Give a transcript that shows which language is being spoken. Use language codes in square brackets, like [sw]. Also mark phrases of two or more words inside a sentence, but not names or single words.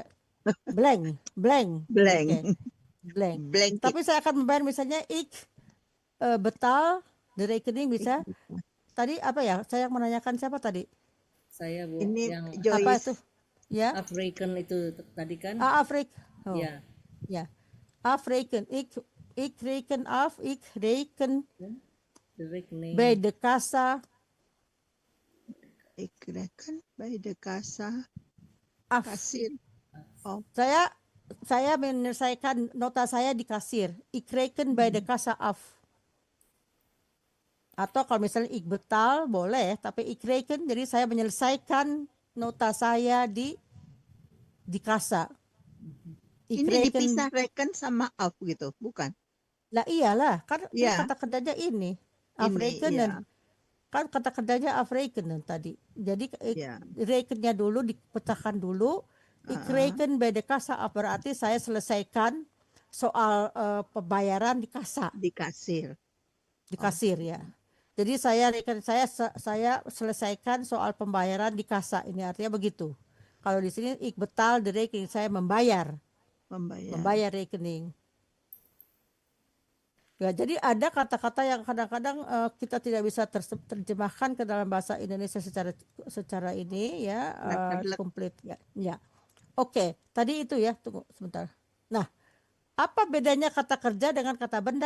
[en] Blank. Okay. Blank. [id] Tapi saya akan membayar misalnya betal di rekening bisa. Tadi apa ya? Saya menanyakan siapa tadi? Saya Bu. Ini yang Joyce. Apa itu? Ya. African itu tadi kan? Afrik. Oh. Ya. [nl] Ja. Afreken. Ik reken af. Ik reken De rekening. bij de kassa Ik reken bij de kassa. af. [id] Kasir. Oh, Saya menyelesaikan nota saya di kasir. [nl] Ik reken bij de kassa af. [id] Atau kalau misalnya [nl] ik betal [id] boleh, tapi [nl] ik reken [id] jadi saya menyelesaikan nota saya di kasa. ini dipisah reken sama af gitu, bukan? Lah iyalah, kan Iya. kata kerjanya ini. Afrekenen. iya. Kan kata kerjanya afrekenen tadi. Jadi Iya. rekennya dulu dipecahkan dulu. [nl] Ik reken bij de kassa af [id] berarti saya selesaikan soal pembayaran di kasa, Di kasir. di kasir ya. Jadi saya selesaikan soal pembayaran di kasa. Ini artinya begitu. Kalau di sini [nl] ik betal de rekening, [id] saya membayar rekening. Ya, jadi ada kata-kata yang kadang-kadang kita tidak bisa terjemahkan ke dalam bahasa Indonesia secara ini ya, komplit ya. Ya. Oke, tadi itu ya, tunggu sebentar. Nah, apa bedanya kata kerja dengan kata benda?